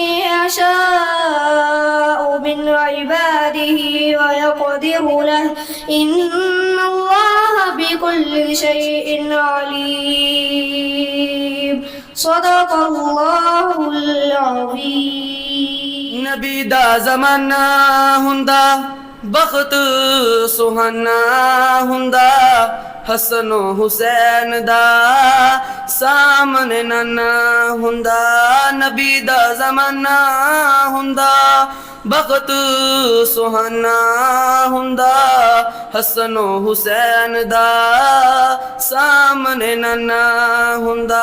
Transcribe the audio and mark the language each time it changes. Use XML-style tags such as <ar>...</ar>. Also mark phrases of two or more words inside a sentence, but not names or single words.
<ar>يشاء من عباده ويقدر له إن الله بكل شيء عليم صدق اللہ العظیم.</ar> <pa>نبی دا زمانہ ہوندا بخت سہانا ہوندا حسن و حسین دا سامنے نانا ہوندا. نبی دا زمانہ ہوندا بخت سہانا ہوندا حسن و حسین دا سامنے نانا ہوندا.</pa>